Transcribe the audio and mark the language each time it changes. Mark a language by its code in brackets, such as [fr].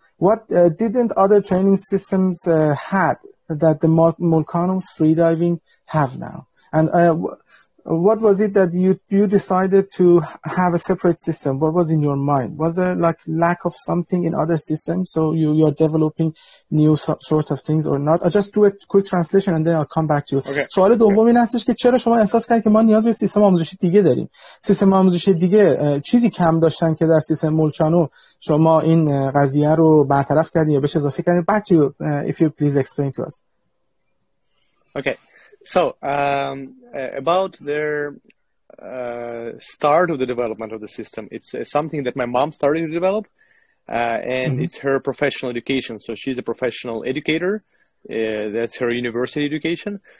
[en] What didn't other training systems had that the Molchanov's freediving have now? And what was it that you decided to have a separate system? What was in your mind? Was there like lack of something in other systems? So you're developing new sort of things or not? I'll just do a quick translation and then I'll come back to you. Okay. [fa] سوال دوم این هستش که چرا شما احساس کردید که ما نیاز به سیستم آموزشی دیگه داریم؟ سیستم آموزشی دیگه چیزی کم داشتن که در سیستم مولچانو شما این قضیه رو برطرف کردین یا بهش اضافه کردین؟ [en] Back to you, if you please explain to us. Okay. So, about their start of the development of the system, it's something that my mom started to develop, and it's her professional education. So she's a professional educator. That's her university education.